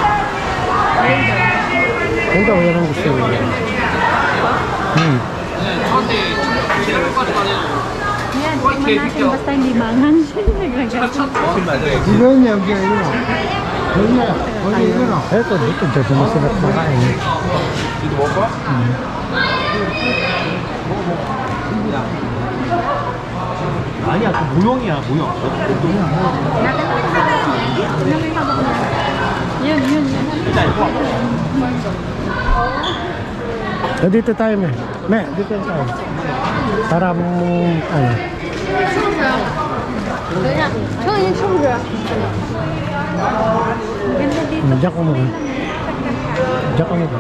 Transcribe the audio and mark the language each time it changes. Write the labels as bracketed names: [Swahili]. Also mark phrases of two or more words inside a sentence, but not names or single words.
[Filipino] Yan daw, yan ang gusto nila. Yan, tingnan natin basta hindi mangan. Iba niya, iba. Eto, dito, dyan sa masarap makain. [Korean] 아니야, 그 모형이야, 모형. [Filipino] Yun, yun, yun. [Korean] 일단 이거 [Filipino] Dito tayo, me. Me, dito tayo. Para mo, ano. Ganda dito. Diyan ko muna. Diyan ko muna.